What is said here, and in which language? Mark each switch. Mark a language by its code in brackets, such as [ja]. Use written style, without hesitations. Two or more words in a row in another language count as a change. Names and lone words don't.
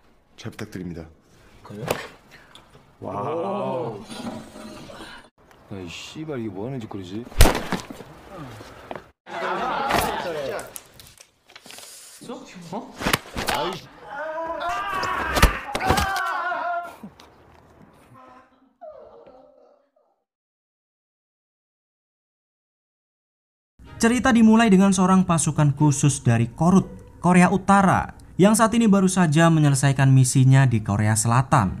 [ko] 잘 부탁드립니다. 그래? 와우. 야이 씨발 이게 뭐하는 짓거리지? 어? 아이. [id] Cerita dimulai dengan seorang pasukan khusus dari Korut, Korea Utara, yang saat ini baru saja menyelesaikan misinya di Korea Selatan.